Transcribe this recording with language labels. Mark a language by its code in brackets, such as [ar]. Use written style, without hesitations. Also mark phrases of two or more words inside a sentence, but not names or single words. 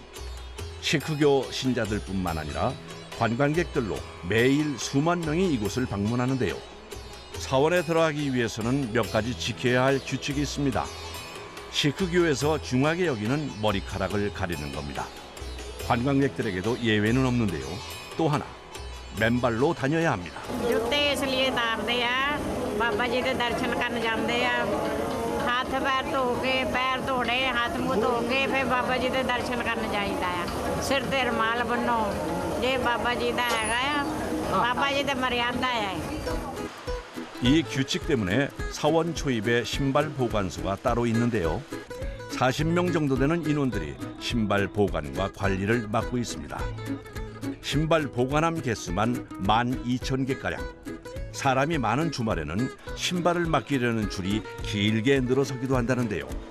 [ko] 시크교 신자들뿐만 아니라 관광객들로 매일 수만 명이 이곳을 방문하는데요. 사원에 들어가기 위해서는 몇 가지 지켜야 할 규칙이 있습니다. 시크교에서 중하게 여기는 머리카락을 가리는 겁니다. 관광객들에게도 예외는 없는데요. 또 하나, 맨발로 다녀야 합니다. [hi] जूते इसलिए उतारते हैं, बाबा जी के दर्शन करने जाते हैं। हाथ पैर धो के, पैर धोने, हाथ मुँह धो के फिर बाबा जी के दर्शन करने जाइदा है। [pa] ਸਿਰ ਤੇ ਰੁਮਾਲ ਬੰਨ੍ਹੋ, [hi] ये बाबा जी का हैगा है, बाबा जी की मर्यादा है। [ko] 이 규칙 때문에 사원 초입에 신발 보관소가 따로 있는데요. 40명 정도 되는 인원들이 신발 보관과 관리를 맡고 있습니다. 신발 보관함 개수만 12,000개가량. 사람이 많은 주말에는 신발을 맡기려는 줄이 길게 늘어서기도 한다는데요.